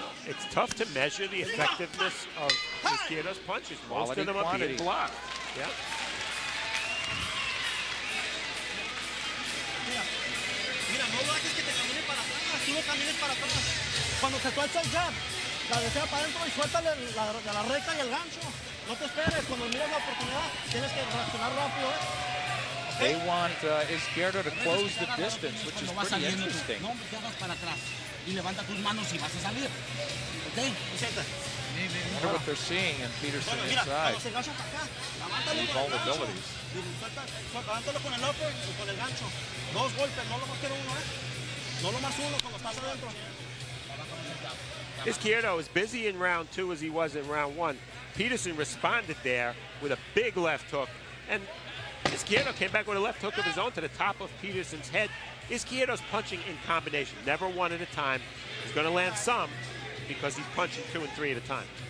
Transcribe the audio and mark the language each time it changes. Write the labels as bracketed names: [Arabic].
[English] It's tough to measure the effectiveness of Izquierdo's punches. Most of them are being blocked. Yeah. [Spanish] Mira, no lo haces que te camine para atrás, tú no camines para atrás. Cuando te suelta el jab, cabecea para adentro y suéltale la recta y el gancho. No te esperes, cuando miras la oportunidad, tienes que reaccionar rápido. [English] They want Izquierdo to close the distance, which is pretty interesting. [Spanish] No te hagas para atrás y levanta tus manos y vas a salir. ¿Ok? [English] I wonder what they're seeing in Peterson inside. The vulnerabilities. [Spanish] Levántalo con el upper y con el gancho. Dos golpes, no lo más quiero uno, No lo más uno cuando estás adentro. [English] Izquierdo as busy in round 2 as he was in round 1. Peterson responded there with a big left hook. And Izquierdo came back with a left hook of his own to the top of Peterson's head. Izquierdo's punching in combination, never one at a time. He's going to land some because he's punching 2 and 3 at a time.